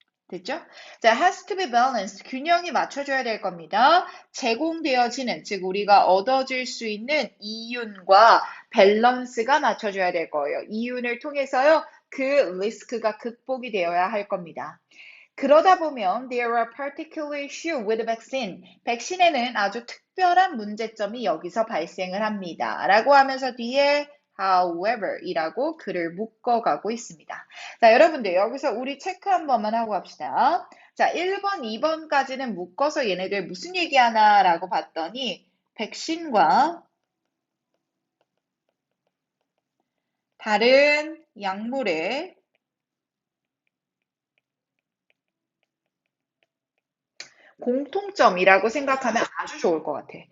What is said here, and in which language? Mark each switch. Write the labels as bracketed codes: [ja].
[ko] 됐죠? 자, [en] has to be balanced. [ko] 균형이 맞춰줘야 될 겁니다. 제공되어지는, 즉 우리가 얻어질 수 있는 이윤과 밸런스가 맞춰줘야 될 거예요. 이윤을 통해서요, 그 리스크가 극복이 되어야 할 겁니다. 그러다 보면 [en] there are particular issue with vaccine. [ko] 백신에는 아주 특별한 문제점이 여기서 발생을 합니다. 라고 하면서 뒤에 however 이라고 글을 묶어가고 있습니다. 자, 여러분들 여기서 우리 체크 한 번만 하고 갑시다. 자, 1번, 2번까지는 묶어서 얘네들 무슨 얘기하나 라고 봤더니 백신과 다른 약물의 공통점이라고 생각하면 아주 좋을 것 같아.